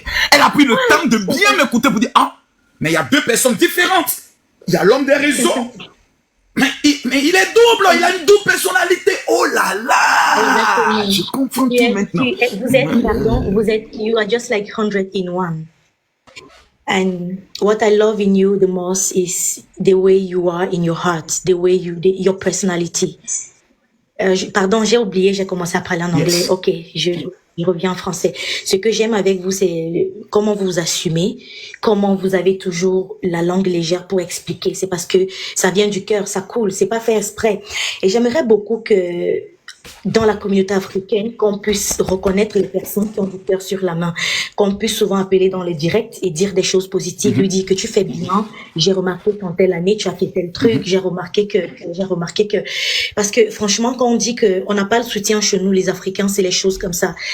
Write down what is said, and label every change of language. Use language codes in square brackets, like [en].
[fr] Elle a pris le temps de bien m'écouter pour dire, ah, mais il y a deux personnes différentes. Il y a l'homme des réseaux. Mais il est double, il a une double personnalité. Oh là là. Exactement. Je comprends tout maintenant. Vous êtes, [en] you are just like 100 in one. And what I love in you the most is the way you are in your heart, the way your personality. [fr] Pardon, j'ai oublié, j'ai commencé à parler en anglais. [en] Yes. [fr] Ok, je reviens en français. Ce que j'aime avec vous, c'est comment vous vous assumez, comment vous avez toujours la langue légère pour expliquer. C'est parce que ça vient du cœur, ça coule, c'est pas fait exprès. Et j'aimerais beaucoup que dans la communauté africaine, qu'on puisse reconnaître les personnes qui ont du cœur sur la main, qu'on puisse souvent appeler dans les directs et dire des choses positives, lui dire que tu fais bien, j'ai remarqué qu'en telle année tu as fait tel truc, j'ai remarqué que, parce que franchement quand on dit que on n'a pas le soutien chez nous les Africains, c'est les choses comme ça.